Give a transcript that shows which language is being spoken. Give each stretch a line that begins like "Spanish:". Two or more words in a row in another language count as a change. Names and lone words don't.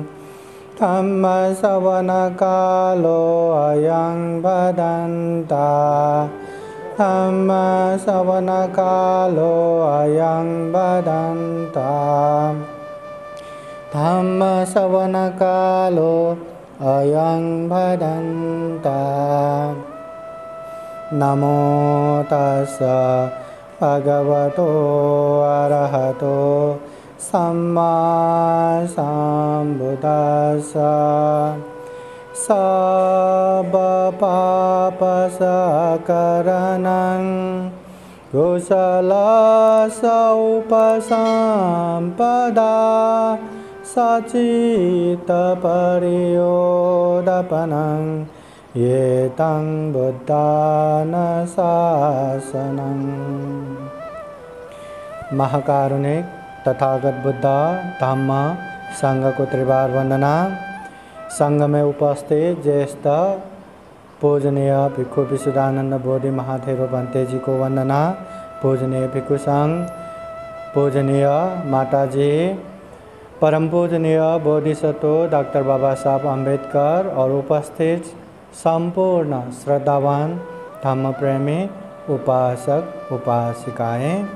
Pali: धम्मश्रवणकालो अयं भदन्ता धम्मश्रवणकालो अयं भदन्ता धम्मश्रवणकालो अयं भदन्ता। नमो तस्स भगवतो अरहतो सम्मा सम्बुद्दस्स सर्वपापसकरणं कुशलस्य उपसम्पदा सचित्तपरियोदपनं एतं बुद्धानुशासनं।
Hindi: महाकारुणिक तथागत बुद्ध धम्म संघ को त्रिवार वंदना। संघ में उपस्थित ज्येष्ठ पूजनीय भिक्षु विशुद्धानंद बोधि महाथेरो बनते जी को वंदना। पूजनीय भिक्षु संघ, पूजनीय माता जी, परम पूजनीय बोधिसत्व डॉक्टर बाबा साहब अम्बेडकर और उपस्थित संपूर्ण श्रद्धावान धम्म प्रेमी उपासक उपासिकाएं।